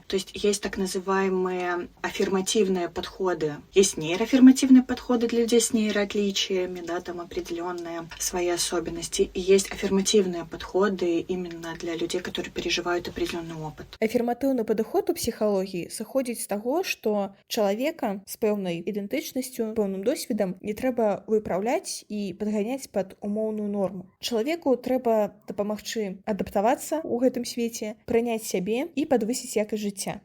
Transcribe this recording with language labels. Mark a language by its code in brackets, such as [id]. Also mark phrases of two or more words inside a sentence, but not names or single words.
[ru] То есть есть так называемые аффирмативные подходы, есть нейроаффирмативные подходы для людей с нейроотличиями, да, там определенные свои особенности, и есть аффирмативные подходы именно для людей, которые переживают определенный опыт. [be] Афірматыўны падыход у псіхалогіі сыходзіць з таго, што чалавека з пэўнай ідэнтычнасцю, пэўным досведам не трэба выпраўляць і падганяць пад умоўную норму. Чалавеку трэба дапамагчы адаптавацца ў гэтым свеце, прыняць сябе і падвысіць якасць жыцця.